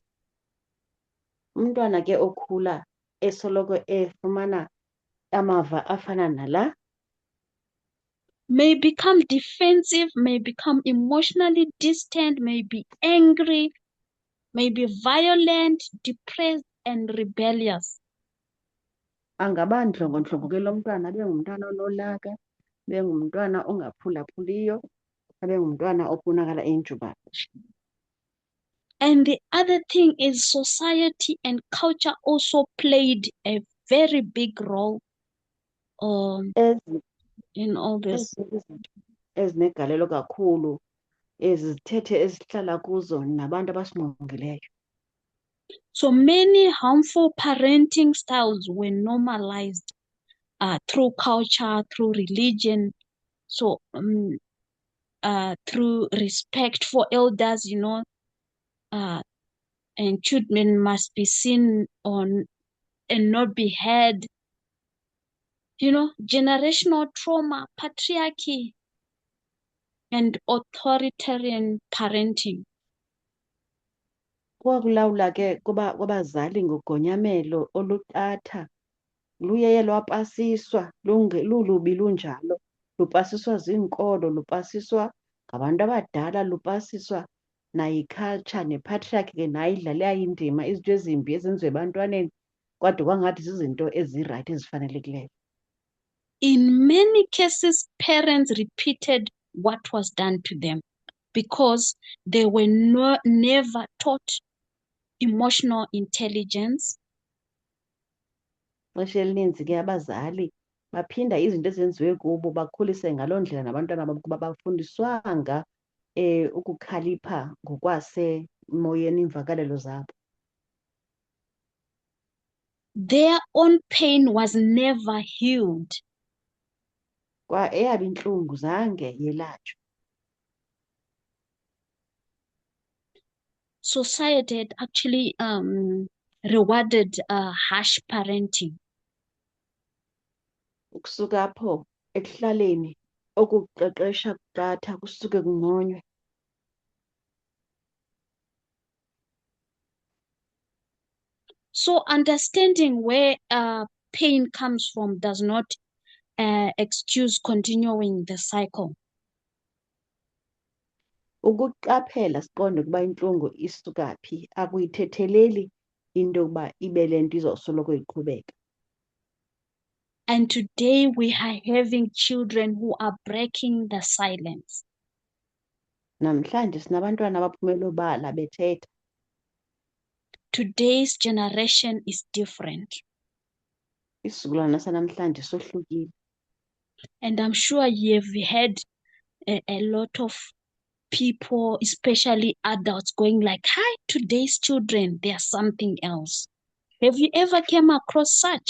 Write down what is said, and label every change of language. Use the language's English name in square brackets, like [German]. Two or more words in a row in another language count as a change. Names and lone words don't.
[Xhosa] Umntwana ke okhula esoloko efumana amava afana nala, [English] may become defensive, may become emotionally distant, may be angry, may be violent, depressed, and rebellious. [Xhosa] angaba ndlongondlongo ke lo mntwana abe ngumntwana onolaka, abe ngumntwana ongaphulaphuliyo, abe ngumntwana obonakala eyinjubana. [English] And the other thing is society and culture also played a very big role [Xhosa] Ezi [English] in all this. [Xhosa] izinto ezinegalelo kakhulu ezi zithethe esihlala kuzo nabantu abasingqongileyo. [English] So many harmful parenting styles were normalized through culture, through religion, so through respect for elders, and children must be seen on and not be heard. Generational trauma, patriarchy, and authoritarian parenting. [Xhosa] Kwakulawula ke kwabazali ngogonyamelo olutatha luyeye lwapasiswa lulubi lunjalo, lupasiswa ziinkolo, lupasiswa ngabantu abadala, lupasiswa nayi-culture nepatriarchy ke nayo idlale indima, izinto ezimbi ezenziwa ebantwaneni kwade kwangathi zizinto ezirayithi ezifanelekileyo. [English] In many cases, parents repeated what was done to them because they were never taught emotional intelligence. [Xhosa] Ixesha elininzi ke abazali baphinda izinto ezenziwe kubo bakhulise ngaloo ndlela nabantwana babo kuba bafundiswanga ukukhalipha ngokwasemoyeni iimvakalelo zabo. [English] Their own pain was never healed. [Xhosa] Kwa eyabo intlungu zange yelatshwe. [English] Society had actually rewarded harsh parenting. [Xhosa] Ukusuka apho ekuhlaleni okuqeqesha kutatha kusuke kunconywe. [English] So understanding where pain comes from does not excuse continuing the cycle. [Xhosa] Ukuqaphela siqonde ukuba intlungu isuka phi akuyithetheleli into yokuba ibe le nto izawusoloko iqhubeka. [English] And today we are having children who are breaking the silence. [Xhosa] Namhlanje sinabantwana abaphumela obala bethetha. [English] Today's generation is different. [Xhosa] Isizukulwana sanamhlanje sohlukile. [English] And I'm sure you've heard a lot of people, especially adults, going like, hi, today's children, they are something else. Have you ever came across such?